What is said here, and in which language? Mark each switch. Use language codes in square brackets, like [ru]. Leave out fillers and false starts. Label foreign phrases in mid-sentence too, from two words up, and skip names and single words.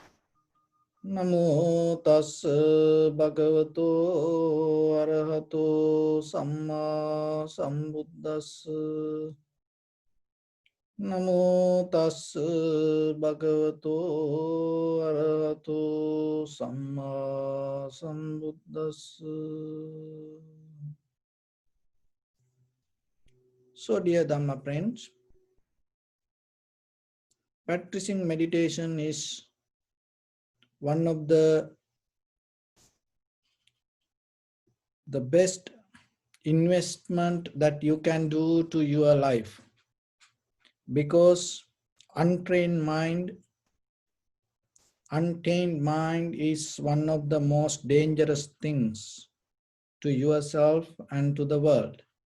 [pi] Namo tassa bhagavato arahato samma sambuddhassa. Namo tassa bhagavato arahato samma sambuddhassa. [en] So, dear Dhamma friends, practicing meditation is one of the best investment that you can do to your life, because untrained mind, untamed mind is one of the most dangerous things to yourself and to the world.